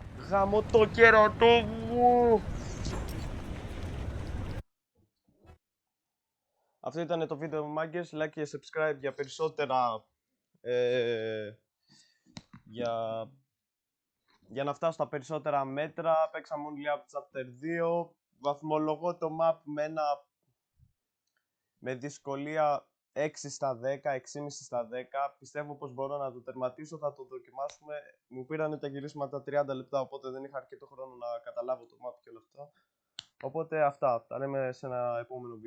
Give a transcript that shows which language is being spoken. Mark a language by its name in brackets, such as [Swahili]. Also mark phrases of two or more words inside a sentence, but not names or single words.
[Greek] Γαμώ το κέρατό μου! Αυτό ήταν το βίντεο, μάγκες. Like και subscribe για περισσότερα για να φτάσω στα περισσότερα μέτρα. Παίξαμε only up chapter 2. Βαθμολογώ το map με δυσκολία 6 στα 10, 6,5 στα 10. Πιστεύω πως μπορώ να το τερματίσω, θα το δοκιμάσουμε. Μου πήρανε τα γυρίσματα 30 λεπτά, οπότε δεν είχα αρκετό χρόνο να καταλάβω το map και όλα αυτά. Οπότε αυτά, τα λέμε σε ένα επόμενο βίντεο.